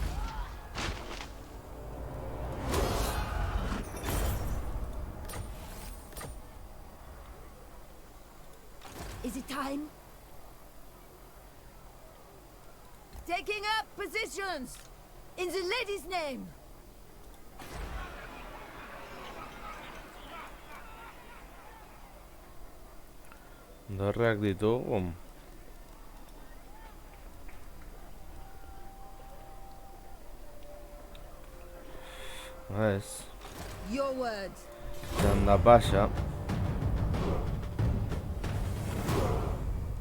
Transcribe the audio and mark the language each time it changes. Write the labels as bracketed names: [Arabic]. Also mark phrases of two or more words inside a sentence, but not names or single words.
[English] Is it time? Taking up positions! In the lady's name! [Basque] Dorreak ditugu. Ez. [English] Your words. [Basque] Txanda pasa.